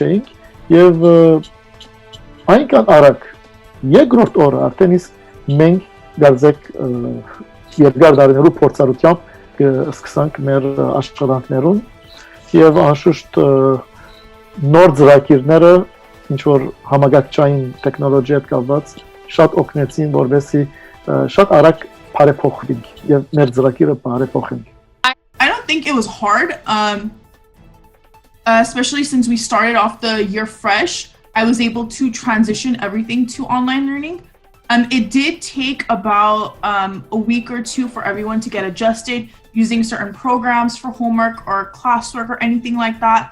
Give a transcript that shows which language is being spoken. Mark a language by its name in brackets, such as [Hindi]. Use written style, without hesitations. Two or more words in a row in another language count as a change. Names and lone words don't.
[Armenian] էինք եւ այնքան արագ երկրորդ օրը արդեն իսկ մենք գարձեք երկար դարերու փորձառությամբ սկսանք մեր աշխատանքներուն եւ անշուշտ նոր ծրագիրները ինչ որ համագործային տեխնոլոգիայի հետ կապված շատ օգնեցին որովհետեւ շատ արագ բարեփոխվենք եւ մեր ծրագիրը բարեփոխենք. [English] I don't think it was hard, especially since we started off the year fresh. I was able to transition everything to online learning. It did take about a week or two for everyone to get adjusted using certain programs for homework or classwork or anything like that.